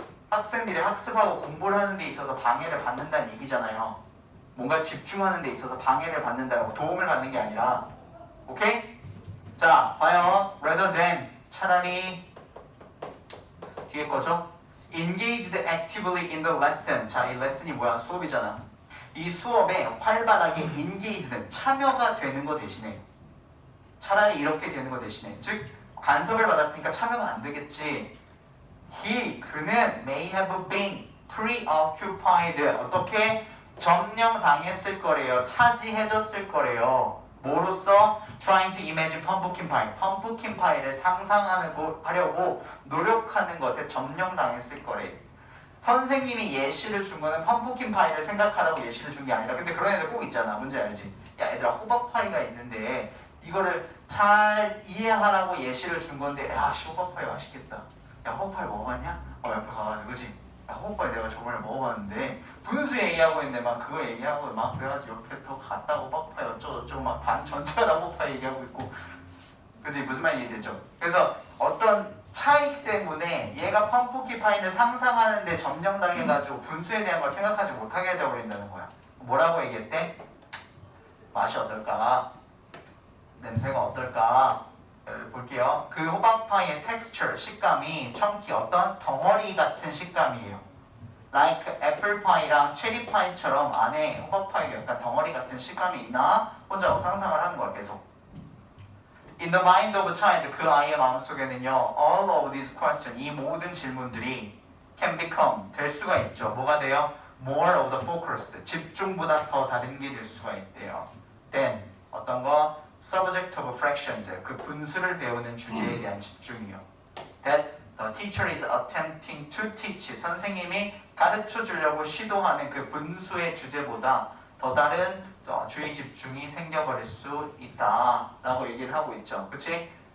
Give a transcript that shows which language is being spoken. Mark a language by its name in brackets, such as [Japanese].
[Korean] 학생들이 학습하고 공부를 하는 데 있어서 방해를 받는다는 얘기잖아요. 뭔가 집중하는 데 있어서 방해를 받는다라고 도움을 받는 게 아니라. 오케이? 자, 봐요. [English] rather than [Korean] 차라리 뒤에 거죠? [English] engaged actively in the lesson. [Korean] 자, 이 레슨이 뭐야? 수업이잖아. 이 수업에 활발하게 engaged 참여가 되는 거 대신에 차라리 이렇게 되는 거 대신에 즉 간섭을 받았으니까 참여가 안 되겠지. 그는 [English] may have been preoccupied [Korean] 어떻게? 점령당했을 거래요. 차지해줬을 거래요. 뭐로써? [English] trying to imagine pumpkin pie. [Korean] 펌프킨 파이를 상상하려고 노력하는 것에 점령당했을 거래. 선생님이 예시를 준 거는 펌프킨 파이를 생각하라고 예시를 준 게 아니라 근데 그런 애들 꼭 있잖아. 뭔지 알지? 야 얘들아 호박 파이가 있는데 이거를 잘 이해하라고 예시를 준 건데 야 호박 파이 맛있겠다. 야 호박 파이 먹어봤냐? 옆에 가가지고 그치? 야 호박 파이 내가 저번에 먹어봤는데 분수 얘기하고 있는데 막 그거 얘기하고 막 그래가지고 옆에 더 갔다고 호박 파이 어쩌고저쩌고 막 반 전체가 다 호박 파이 얘기하고 있고 그치? 무슨 말인지 이해되죠? 그래서 어떤 차이 때문에 얘가 펌프킨 파이를 상상하는데 점령당해가지고 분수에 대한 걸 생각하지 못하게 되어버린다는 거야. 뭐라고 얘기했대? 맛이 어떨까? 냄새가 어떨까? 볼게요. 그 호박파이의 texture, 식감이 chunky 어떤 덩어리 같은 식감이에요. like 애플 파이랑 체리 파이처럼 안에 호박파이가 약간 덩어리 같은 식감이 있나? 혼자 상상을 하는 거야 계속. [English] In the mind of a child, [Korean] 그 아이의 마음속에는요, [English] all of these questions, [Korean] 이 모든 질문들이 [English] can become, [Korean] 될 수가 있죠. 뭐가 돼요? [English] More of the focus, [Korean] 집중보다 더 다른 게 될 수가 있대요. [English] Then, [Korean] 어떤 거? [English] Subject of fractions, [Korean] 그 분수를 배우는 주제에 대한 집중이요. [English] That the teacher is attempting to teach, [Korean] 선생님이 가르쳐 주려고 시도하는 그 분수의 주제보다 더 다른 주의 집중이 생겨버릴 수 있다라고 얘기를 하고 있죠. 그치?